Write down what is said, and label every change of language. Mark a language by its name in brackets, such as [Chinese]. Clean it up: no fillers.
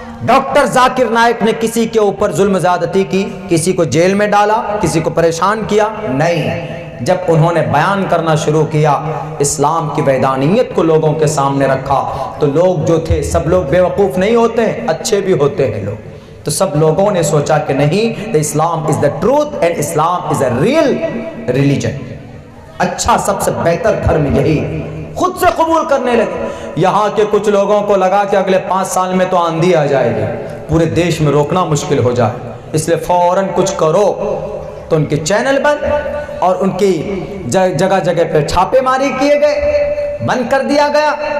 [Urdu] Doctor Zakir Naik نے کسی کے اوپر ظلم زیادتی کی, کسی کو جیل میں ڈالا, کسی کو پریشان کیا نہیں. جب انہوں نے بیان کرنا شروع کیا, اسلام کی وحدانیت کو لوگوں کے سامنے رکھا, تو لوگ جو تھے سب لوگ بیوقوف نہیں ہوتے ہیں, اچھے بھی ہوتے ہیں لوگ. تو سب لوگوں نے سوچا کہ نہیں, [English] the Islam is the truth and Islam is a real religion. [Urdu] اچھا سب سے بہتر دھرم یہی, خود سے قبول کرنے لگے. یہاں کے کچھ لوگوں کو لگا کہ اگلے 5 سال میں تو آندھی آ جائے گی, پورے دیش میں روکنا مشکل ہو جائے, اس لیے فوراً کچھ کرو. تو ان کے چینل بند اور ان کی جگہ جگہ پہ چھاپے ماری کیے گئے, بند کر دیا گیا.